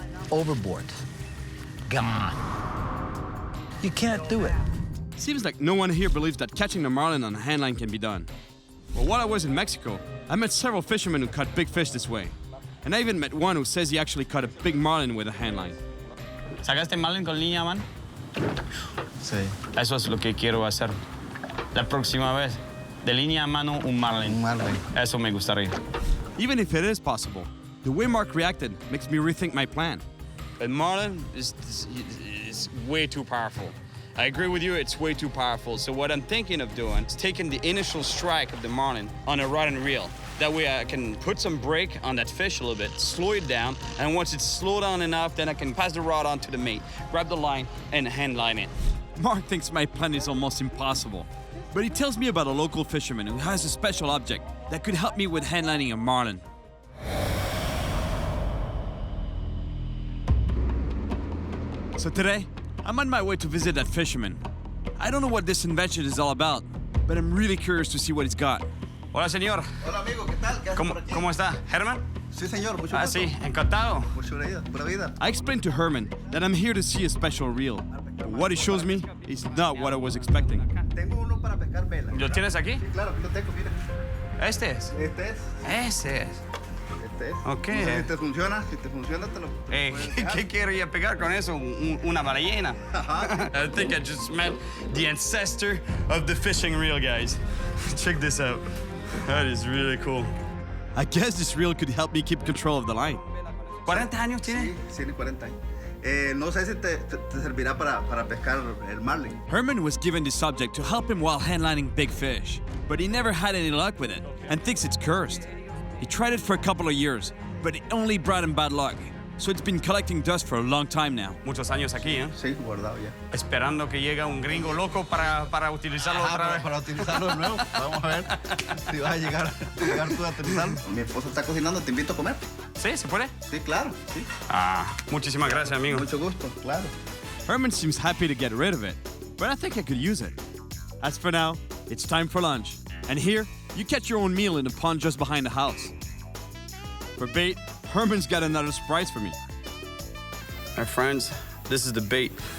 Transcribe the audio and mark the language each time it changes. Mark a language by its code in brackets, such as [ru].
[en] Overboard. Gone. You can't do it. Seems like no one here believes that catching a marlin on a handline can be done. Well, while I was in Mexico, I met several fishermen who caught big fish this way. And I even met one who says he actually caught a big marlin with a handline. [es] ¿Sacaste marlin con línea, man? Sí. Eso es lo que quiero hacer. La próxima vez, de línea a mano, un marlin. Un marlin. Eso me gustaría. [en] Even if it is possible, the way Mark reacted makes me rethink my plan. But marlin is way too powerful. I agree with you, it's way too powerful. So what I'm thinking of doing is taking the initial strike of the marlin on a rod and reel. That way I can put some brake on that fish a little bit, slow it down, and once it's slowed down enough, then I can pass the rod on to the mate, grab the line, and hand line it. Mark thinks my plan is almost impossible, but he tells me about a local fisherman who has a special object that could help me with handlining a marlin. So today, I'm on my way to visit that fisherman. I don't know what this invention is all about, but I'm really curious to see what he's got. [es] Hola, señor. Hola, amigo, ¿qué tal? ¿Qué haces por aquí? ¿Cómo está? ¿Herman? Sí, señor, mucho Ah, gusto. sí, encantado. Mucho vida, pura vida. [en] I explained to Herman that I'm here to see a special reel. But what he shows me is not what I was expecting. [es] Tengo uno para pescar vela. ¿Lo tienes aquí? Sí, claro, aquí lo tengo, mira. Este es. Este es. Ese es. Este es. Ok. No sé si te funciona. Si te funciona, te lo puedes dejar. ¿Qué quería pegar con eso? Una ballena. [en] I think I just met the ancestor of the fishing reel, guys. Check this out. That is really cool. I guess this reel could help me keep control of the line. [es] 40 años tiene. Sí, tiene 40 años. No sé si te servirá para pescar el marlin. [en] Herman was given this object to help him while handlining big fish, but he never had any luck with it and thinks it's cursed. He tried it for a couple of years, but it only brought him bad luck. So it's been collecting dust for a long time now. [es] Muchos años aquí, ¿eh? Sí, guardado ya. Esperando que llegue un gringo loco para utilizarlo otra vez. Para utilizarlo de nuevo. Vamos a ver si vas a llegar tú a utilizarlo. Mi esposo está cocinando, te invito a comer. ¿Sí? ¿Se puede? Sí, claro. Sí. Muchísimas gracias, amigo. Mucho gusto, claro. [en] Herman seems happy to get rid of it, but I think I could use it. As for now, it's time for lunch. And here, you catch your own meal in the pond just behind the house. For bait, Herman's got another surprise for me. My friends, this is the bait.